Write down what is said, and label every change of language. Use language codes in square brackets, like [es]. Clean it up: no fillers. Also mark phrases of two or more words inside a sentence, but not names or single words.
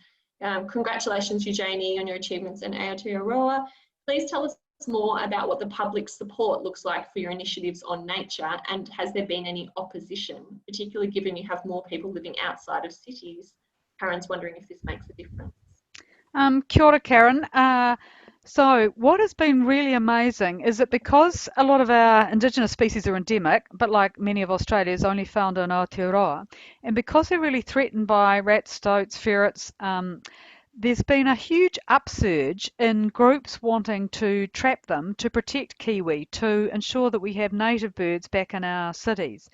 [en] Congratulations, Eugenie, on your achievements in Aoteroa. Please tell us more about what the public support looks like for your initiatives on nature, and has there been any opposition, particularly given you have more people living outside of cities? Karen's wondering if this makes a difference. [mi] Kia ora, Karen. [en] So what has been really amazing is that because a lot of our Indigenous species are endemic, but like many of Australia's only found in Aoteroa, and because they're really threatened by rats, stoats, ferrets, there's been a huge upsurge in groups wanting to trap them to protect kiwi, to ensure that we have native birds back in our cities.